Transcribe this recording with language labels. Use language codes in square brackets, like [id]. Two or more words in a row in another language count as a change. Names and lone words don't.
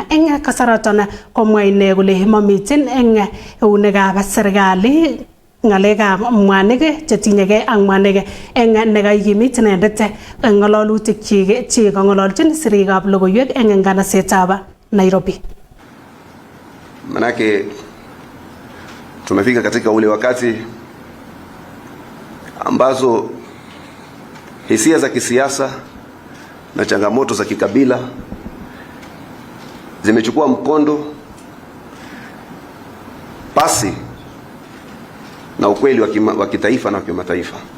[kln] Eng kasaraton komwa ine kole mamiten eng eunekab serikali ng'alekab mwanik chetinyegei ak mwanik eng nekaikimit inendet eng ng'ololutik chi kong'ololchin sirikab logoiwek eng nganasetab Nairobi. [sw] Manake tumefika katika ule wakati ambazo hisia za kisiasa na changamoto za kikabila zimechukua mkondo pasi na ukweli wa kitaifa na kimataifa,